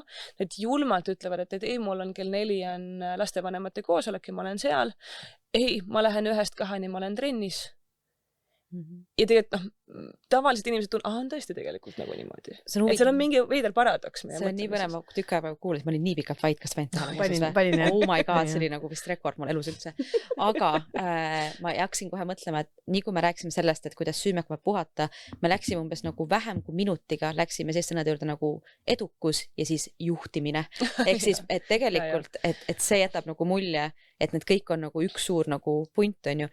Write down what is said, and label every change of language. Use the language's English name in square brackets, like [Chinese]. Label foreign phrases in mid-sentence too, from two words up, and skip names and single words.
[Estonian] Nad julmalt ütlevad, et ei, mul on kell 4 on lastevanemate koosolek ja ma olen seal. Ei, ma lähen 1-2, ma olen trennis. Ja tegelikult tavaliselt inimesed on tõesti tegelikult nagu niimoodi. Et seal on mingi veider paradoks. See on nii põnev, ma tükk aega kuulis, ma olin nii pikalt vait, kas võin taha panin, [English] oh my god, [Estonian] see oli nagu vist rekord mul elus üldse. Aga ma hakkasin kohe mõtlema, et nii kui me rääkisime sellest, et kuidas süümek peab puhata, me läksime umbes nagu vähem kui minutiga, läksime siis sõnade juurde nagu edukus ja siis juhtimine. Ehk siis, et tegelikult, et see jätab nagu mulje, et need kõik on nagu üks suur nagu punt, on ju.